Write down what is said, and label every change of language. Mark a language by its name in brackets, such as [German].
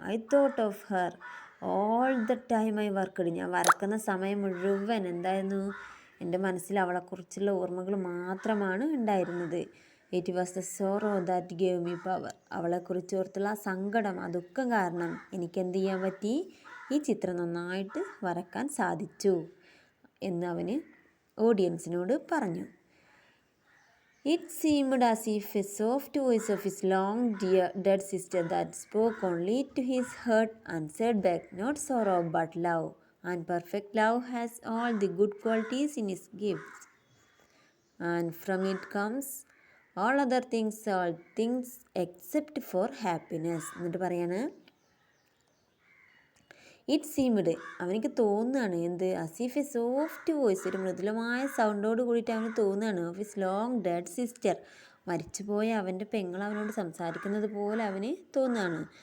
[English] I thought of her all the time I worked, [Malayalam] ഞാൻ വരക്കുന്ന സമയം മുഴുവൻ എന്തായിരുന്നു, എൻ്റെ മനസ്സിൽ അവളെക്കുറിച്ചുള്ള ഓർമ്മകൾ മാത്രമാണ് ഉണ്ടായിരുന്നത്. [English] it was the sorrow that gave me power, [Malayalam] അവളെക്കുറിച്ച് ഓർത്തുള്ള ആ സങ്കടം, ആ ദുഃഖം കാരണം എനിക്ക് എന്ത് ചെയ്യാൻ പറ്റി, ഈ ചിത്രം നന്നായിട്ട് വരക്കാൻ സാധിച്ചു എന്ന് അവന് ഓഡിയൻസിനോട് പറഞ്ഞു. [English] It seemed as if a soft voice of his long dead sister that spoke only to his hurt answered back, not sorrow but love, and perfect love has all the good qualities in its gifts, and from it comes all other things except for happiness. [Malayalam] എന്നിട്ട് പറയാണ്, it seemed, അവനിക്ക് തോന്നുകയാണ് എന്ത്, [English] as if a soft voice, [Malayalam] ഒരു മൃദുലമായ സൗണ്ടോട് കൂടിയിട്ട് അവന് തോന്നുകയാണ്, [English] of his long dead sister, [Malayalam] മരിച്ചുപോയ അവൻ്റെ പെങ്ങൾ അവനോട് സംസാരിക്കുന്നത് പോലെ അവന് തോന്നുകയാണ്.